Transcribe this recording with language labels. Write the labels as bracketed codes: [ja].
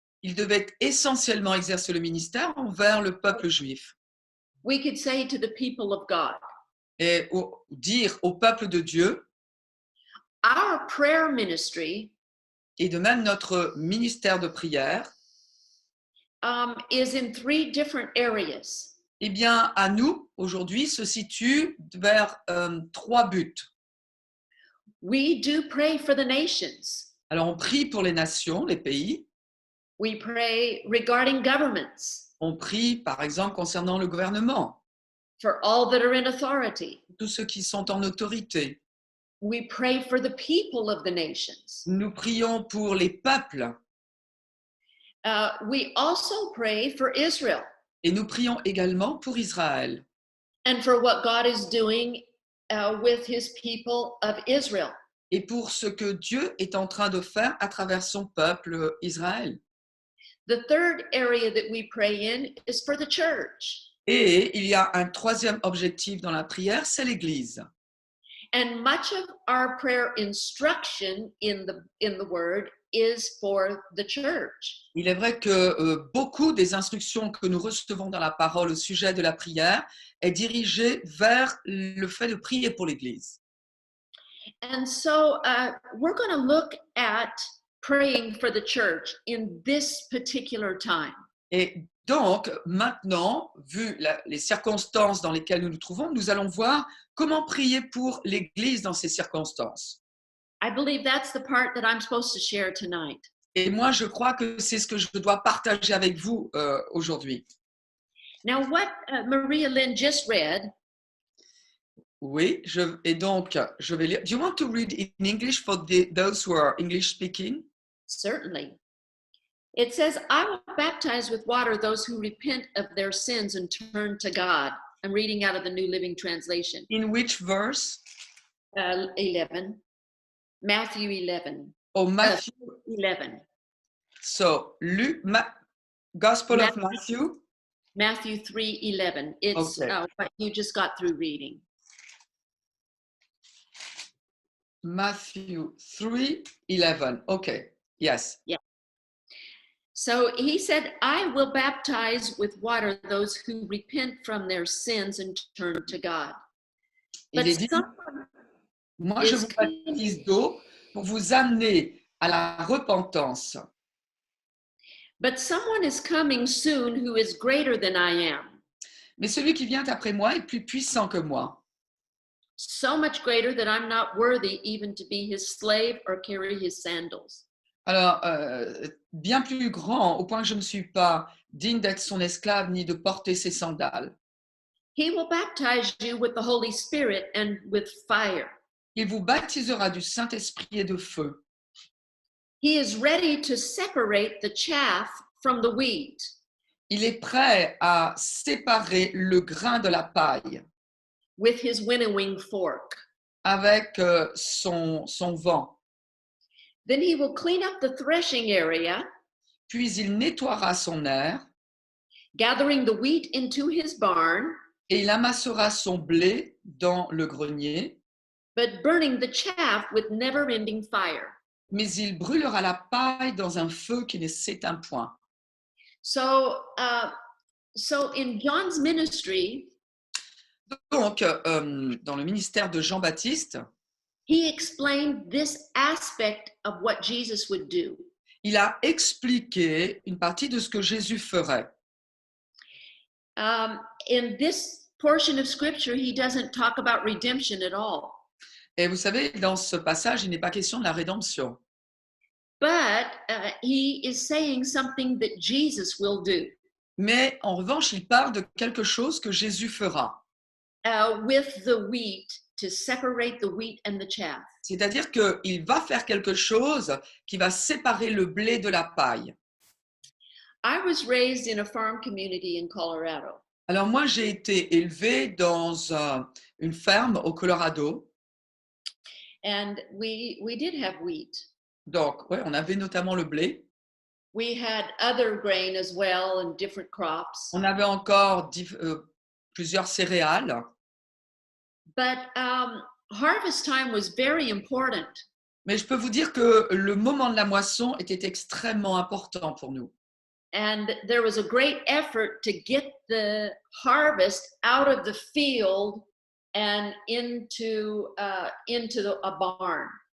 [fr] Il devait essentiellement exercer le ministère envers le peuple juif [en] We could say to the people of God, [fr] et dire au peuple de Dieu, [en] our prayer ministry [fr] et de même notre ministère de prière, [en] is in 3 different areas. [fr] eh bien, à nous, aujourd'hui, se situe vers 3 buts. [en] We do pray for the nations. [fr] Alors, on prie pour les nations, les pays. [en] We pray regarding governments, [fr] On prie, par exemple, concernant le gouvernement, [en] for all that are in authority. [fr] tous ceux qui sont en autorité. [en] We pray for the people of the nations. [fr] Nous prions pour les peuples [en] We also pray for Israel [fr] et nous prions également pour Israël [en] and for what God is doing with his people of Israel. [fr] et pour ce que Dieu est en train de faire à travers son peuple Israël. [en] The third area that we pray in is for the church. [fr] Et il y a un troisième objectif dans la prière, c'est l'Église. [en] And much of our prayer instruction in the word is for the church. [fr] Il est vrai que beaucoup des instructions que nous recevons dans la parole au sujet de la prière est dirigée vers le fait de prier pour l'Église. [en] And so we're going to look at praying for the church in this particular time. [fr] Et donc, maintenant, vu les circonstances dans lesquelles nous nous trouvons, nous allons voir comment prier pour l'Église dans ces circonstances. [en] I believe that's the part that I'm supposed to share tonight. [fr] Et moi, je crois que c'est ce que je dois partager avec vous aujourd'hui. [en] Now, what Maria Lynn just read [fr] Oui, et donc, je vais lire. [en] Do you want to read in English for those who are English speaking? certainly. It says, I will baptize with water those who repent of their sins and turn to God. I'm reading out of the New Living Translation. In which verse? 11. Matthew 11. Oh, Matthew. 11. So, Gospel of Matthew. Matthew 3:11. It's Okay. what you just got through reading. Matthew 3:11. Okay. Yes. So he said, I will baptize with water those who repent from their sins and turn to God. [fr] Il [en] But [fr] est dit, [en] someone [fr] moi je [en] is [fr] vous baptise d'eau pour vous amener à la repentance. [en] But someone is coming soon who is greater than I am, [fr] Mais celui qui vient après moi est plus puissant que moi. [en] so much greater that I'm not worthy even to be his slave or carry his sandals. [fr] Alors, bien plus grand, au point que je ne suis pas digne d'être son esclave ni de porter ses sandales. [en] He will baptize you with the Holy Spirit and with fire. [fr] Il vous baptisera du Saint-Esprit et de feu. [en] He is ready to separate the chaff from the wheat. [fr] Il est prêt à séparer le grain de la paille [en] With his winnowing fork. [fr] avec son vent. [en] Then he will clean up the threshing area, [fr] Puis il nettoiera son aire [en] gathering the wheat into his barn, [fr] et il amassera son blé dans le grenier, [en] but burning the chaff with never-ending fire. [fr] mais il brûlera la paille dans un feu qui ne s'éteint point. [en] So in John's ministry, [fr] Donc, dans le ministère de Jean-Baptiste, [en] he explained this aspect of what Jesus would do. [fr] Il a expliqué une partie de ce que Jésus ferait. [en] In this portion of scripture, he doesn't talk about redemption at all. [fr] Et vous savez, dans ce passage, il n'est pas question de la rédemption. [en] But he is saying something that Jesus will do [fr] Mais en revanche, il parle de quelque chose que Jésus fera. [en] with the wheat to separate the wheat and the chaff. [fr] C'est-à-dire qu'il va faire quelque chose qui va séparer le blé de la paille. [en] I was raised in a farm community in Colorado. [fr] Alors moi, j'ai été élevée dans une ferme au Colorado. [en] And we did have wheat. [fr] Donc, ouais, on avait notamment le blé. [en] We had other grain as well and different crops. [fr] On avait encore plusieurs céréales. [en] But harvest time was very important. [fr] Mais je peux vous dire que le moment de la moisson était extrêmement important pour nous. [en] And there was a great effort to get the harvest out of the field and into a barn.